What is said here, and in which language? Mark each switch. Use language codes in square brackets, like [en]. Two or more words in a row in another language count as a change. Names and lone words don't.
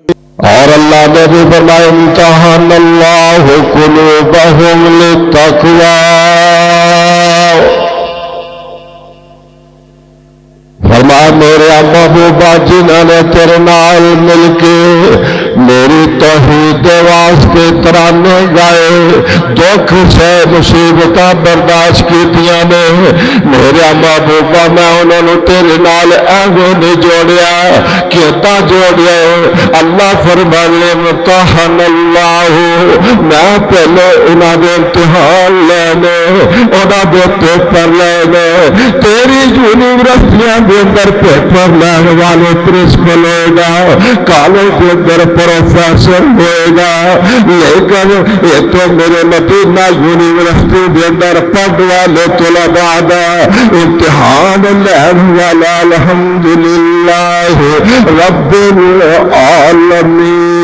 [pa] اور اللہ نے بھی فرمایا [ar] امتحان اللہ قلوبہم للتقوی، [pa] فرمایا میرے محبوبہ جنہوں نے تیرے نال مل کے میری توحید واسطے ترانے گائے، دکھ سے مصیبتاں برداشت کیتیاں نے، میرے محبوبہ میں انہوں نے تیرے نال ایویں نہیں جوڑیا، کیتا جوڑیا؟ اللہ فرمانے [ar] امتحان اللہ، [pa] میں پہلے انہاں دے امتحان لینے، انہاں دے پیپر لینے، تیری یونیورسٹیاں دے اندر پیپر لینے والے پرنسپل ہوئے گا، کالج کے اندر پروفیسر ہوئے گا، لیکن یہ تو میرے مدینہ یونیورسٹی کے اندر پڑھ والے طلباء دا امتحان لین والا [ar] الحمدللہ رب العالمین،